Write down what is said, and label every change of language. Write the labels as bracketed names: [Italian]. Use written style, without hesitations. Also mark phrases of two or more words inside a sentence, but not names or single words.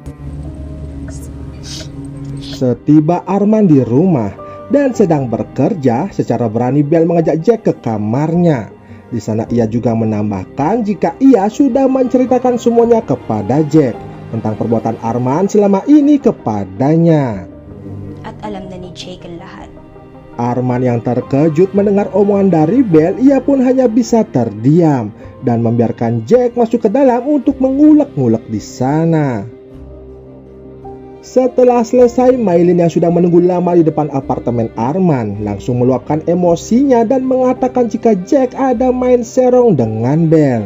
[Indonesian] Setiba Arman di rumah dan sedang bekerja, secara berani Belle mengajak Jack ke kamarnya. Di sana ia juga menambahkan jika ia sudah menceritakan semuanya kepada Jack tentang perbuatan Arman selama ini kepadanya. [Filipino] At alam na ni Jake ang lahat. [Indonesian] Arman yang terkejut mendengar omongan dari Belle, ia pun hanya bisa terdiam dan membiarkan Jack masuk ke dalam untuk mengulek-ngulek di sana. Setelah selesai, Maylin yang sudah menunggu lama di depan apartemen Arman langsung meluapkan emosinya dan mengatakan jika Jack ada main serong dengan Belle.